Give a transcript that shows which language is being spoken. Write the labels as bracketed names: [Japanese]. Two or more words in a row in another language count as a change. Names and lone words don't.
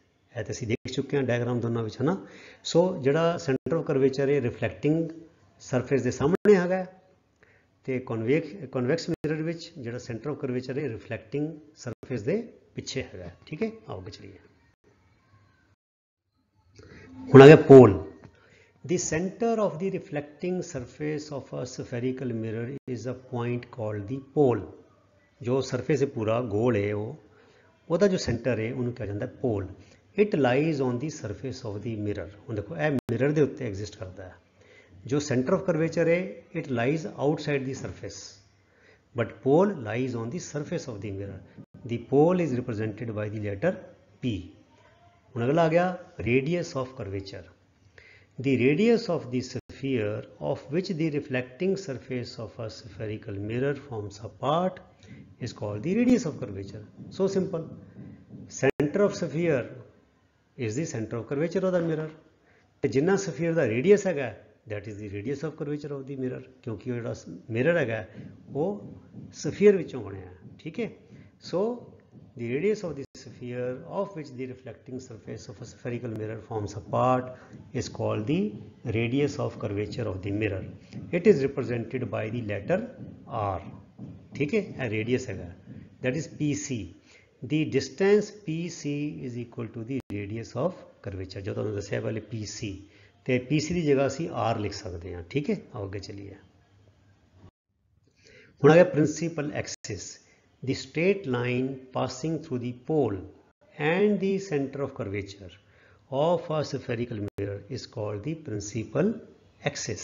[Punjabi] ਇਹ ਤਾਂ ਅਸੀਂ ਦੇਖ ਚੁੱਕੇ ਹਾਂ ਡਾਇਗਰਾਮ ਦੋਨਾਂ ਵਿੱਚ, ਹੈ ਨਾ. ਸੋ ਜਿਹੜਾ [English] centre of curvature [Punjabi] ਹੈ [English] reflecting surface [Punjabi] ਦੇ ਸਾਹਮਣੇ ਹੈਗਾ, ਤੇ [English] convex mirror [Punjabi] ਵਿੱਚ ਜਿਹੜਾ [English] centre of curvature [Punjabi] ਹੈ [English] reflecting surface [Punjabi] ਦੇ ਪਿੱਛੇ ਹੈਗਾ, ਠੀਕ ਹੈ. ਆਓ ਅੱਗੇ ਚਲੀਏ. ਹੁਣ ਆ ਗਿਆ ਪੋਲ. [English] The center of the reflecting surface of a spherical mirror is a point called the pole. [Punjabi] ਜੋ ਸਰਫੇਸ ਹੈ ਪੂਰਾ ਗੋਲ ਹੈ, ਉਹਦਾ ਜੋ ਸੈਂਟਰ ਹੈ ਉਹਨੂੰ ਕਿਹਾ ਜਾਂਦਾ ਪੋਲ. [English] it lies on the surface of the mirror. [Punjabi] ਹੁਣ ਦੇਖੋ ਇਹ ਮਿਰਰ ਦੇ ਉੱਤੇ ਐਗਜ਼ਿਸਟ ਕਰਦਾ ਹੈ. ਜੋ [English] centre of curvature ਹੈ it lies outside the surface, but pole lies on the surface of the mirror. the pole is represented by the letter P. [Punjabi] ਹੁਣ ਅਗਲਾ ਆ ਗਿਆ [English] radius of curvature. The radius of the sphere of which the reflecting surface of a spherical mirror forms a part is called the radius of curvature. So simple. Center of sphere is the center of curvature of the mirror. [Punjabi] ਤੇ ਜਿੰਨਾ sphere ਦਾ radius ਹੈਗਾ [English] that is the radius of curvature of the mirror, [Punjabi] ਕਿਉਂਕਿ ਉਹ ਜਿਹੜਾ mirror ਹੈਗਾ ਉਹ sphere ਵਿੱਚੋਂ ਬਣਿਆ ਹੈ, ਠੀਕ ਹੈ. [English] So the radius of the sphere of which the reflecting surface of a spherical mirror forms a part is called the radius of curvature of the mirror. It is represented by the letter R. [Hindi] ठीक है, [English] a radius है, that is PC. The distance PC is equal to the radius of curvature. [Hindi] जो तुमने दसिया पहले PC, तो PC की जगह असी R लिख सकते हैं। ठीक है, आगे चलिए। [Punjabi] ਹੁਣ ਆ ਗਿਆ [English] principal axis, the straight line passing through the pole and the centre of curvature of a spherical mirror is called the principal axis.